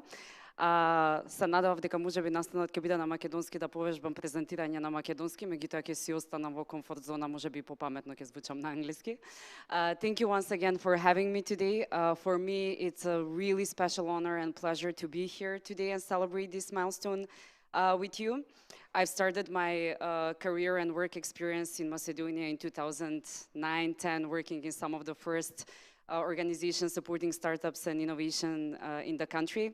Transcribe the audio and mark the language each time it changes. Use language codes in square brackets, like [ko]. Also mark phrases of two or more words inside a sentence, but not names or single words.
[mk] Се надевав дека можеби настанот ќе биде на македонски да повежбам презентирање на македонски, меѓутоа ќе си останам во комфорт зона, можеби попаметно ќе звучам на англиски. [en] Thank you once again for having me today. For me, it's a really special honor and pleasure to be here today and celebrate this milestone with you. I've started my career and work experience in Macedonia in 2009-10, working in some of the first organizations supporting startups and innovation in the country.